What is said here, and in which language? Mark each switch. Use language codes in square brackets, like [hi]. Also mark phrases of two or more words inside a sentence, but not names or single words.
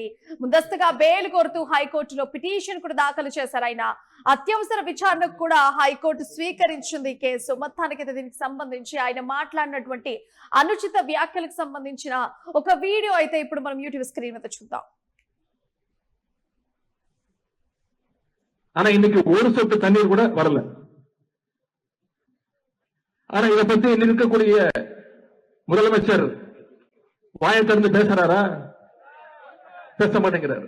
[te] ముందస్తుగా బెయిల్ కోరుతూ హైకోర్టులో పిటిషన్ కూడా దాఖలు చేశారు ఆయన. అత్యవసర విచారణకు కూడా హైకోర్టు స్వీకరించింది ఈ కేసు. మొత్తానికి దీనికి సంబంధించి ఆయన మాట్లాడినటువంటి అనుచిత వ్యాఖ్యలకు సంబంధించిన ఒక వీడియో అయితే ఇప్పుడు మనం యూట్యూబ్ స్క్రీన్ మీద చూద్దాం. [ta] ஆனா இன்னைக்கு ஒரு சொட்டு தண்ணீர் கூட வரல. ஆனா இதை பத்தி இன்னைக்கு இருக்கக்கூடிய முதலமைச்சர் வாயை திறந்து பேசுறாரா? பேச மாட்டேங்கிறார்.